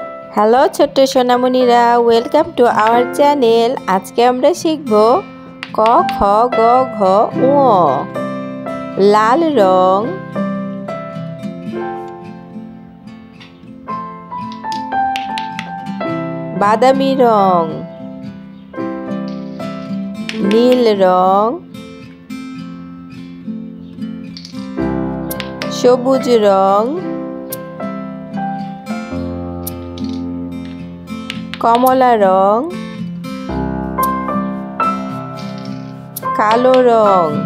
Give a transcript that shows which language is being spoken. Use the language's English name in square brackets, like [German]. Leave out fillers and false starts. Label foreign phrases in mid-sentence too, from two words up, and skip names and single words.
[Bangla] হ্যালো ছোট্ট সোনামণিরা, [English] welcome to our channel. [Bangla] আজকে আমরা শিখব ক খ গ ঘ ঙ। লাল রং, বাদামি রং, নীল রং, সবুজ রং, কমলা রং, কালো রং।